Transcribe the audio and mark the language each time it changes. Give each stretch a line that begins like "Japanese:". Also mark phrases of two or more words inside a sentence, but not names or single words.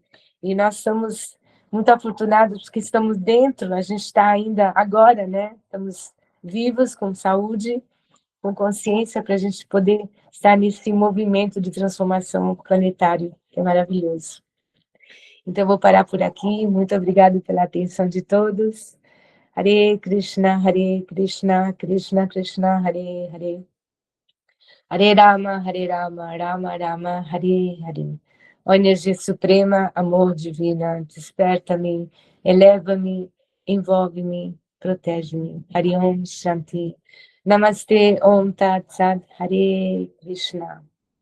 Portuguese: E nós somos muito afortunados porque estamos dentro, a gente está ainda agora, né? Estamos vivos, com saúde, com consciência, para a gente poder estar nesse movimento de transformação planetário, que é maravilhoso. Então, vou parar por aqui. Muito obrigada pela atenção de todos. Hare Krishna, Krishna Krishna, Hare Hare. Hare Rama, Rama Rama, Hare Hare. Ó energia suprema, amor divina, desperta-me, eleva-me, envolve-me, protege-me.
Sanskrit: हरे ओम् शान्ति. नमस्ते ओम् तत् सत्, हरे कृष्ण.